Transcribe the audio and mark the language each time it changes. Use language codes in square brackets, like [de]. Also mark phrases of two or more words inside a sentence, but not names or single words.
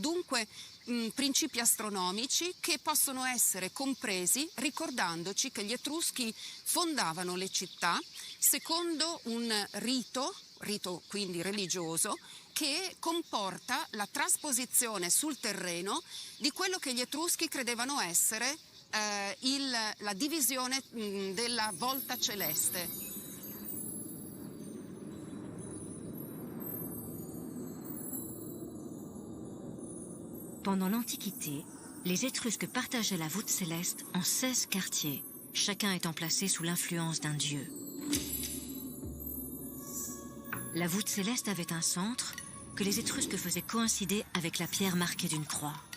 [it] Dunque principi astronomici che possono essere compresi ricordandoci che gli Etruschi fondavano le città secondo un rito quindi religioso, che comporta la trasposizione sul terreno di quello che gli Etruschi credevano essere la divisione della volta celeste. [fr] Pendant l'Antiquité, les Étrusques partageaient la voûte céleste en 16 quartiers, chacun étant placé sous l'influence d'un dieu. La voûte céleste avait un centre que les Étrusques faisaient coïncider avec la pierre marquée d'une croix.